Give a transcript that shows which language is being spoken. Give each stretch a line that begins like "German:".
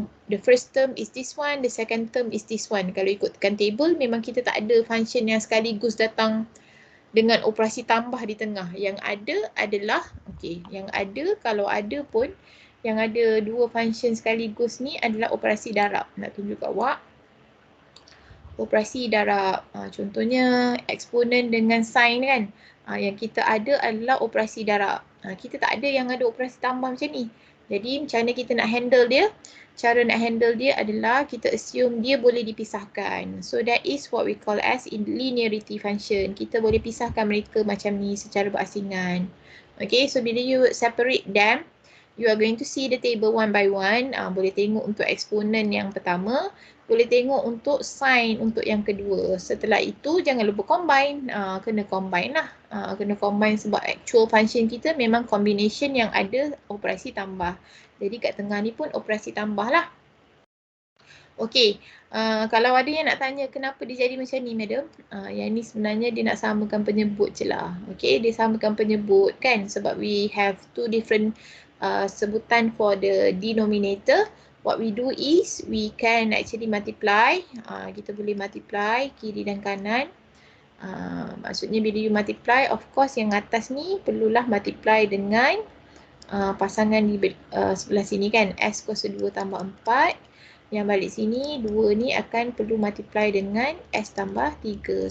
English: The first term is this one, the second term is this one.
Malay: Kalau ikutkan table memang kita tak ada function yang sekaligus datang dengan operasi tambah di tengah. Yang ada adalah, yang ada kalau ada pun yang ada dua function sekaligus ni adalah operasi darab. Nak tunjuk kat awak. Operasi darab. Contohnya eksponen dengan sin kan. Yang kita ada adalah operasi darab. Kita tak ada yang ada operasi tambah macam ni. Jadi macam mana kita nak handle dia? Cara nak handle dia adalah kita assume dia boleh dipisahkan.
English: So that is what we call as in linearity function.
Malay: Kita boleh pisahkan mereka macam ni secara berasingan.
English: Okay, so
Malay: bila
English: you separate them, you are going to see the table one by one.
Malay: Boleh tengok untuk eksponen yang pertama. Boleh tengok untuk sin untuk yang kedua. Setelah itu jangan lupa combine. Kena combine lah. Kena combine sebab actual function kita memang combination yang ada operasi tambah. Jadi kat tengah ni pun operasi tambah lah. Okey. Kalau ada yang nak tanya kenapa dia jadi macam ni madam. Yang ni sebenarnya dia nak samakan penyebut je lah. Okey, dia samakan penyebut kan. Sebab
English: we have two different sebutan for the denominator. What we do is we can actually multiply.
Malay: Kita boleh multiply kiri dan kanan. Maksudnya bila you multiply, of course yang atas ni perlulah multiply dengan pasangan di sebelah sini kan. S kuasa 2 tambah 4. Yang balik sini 2 ni akan perlu multiply dengan S tambah 3.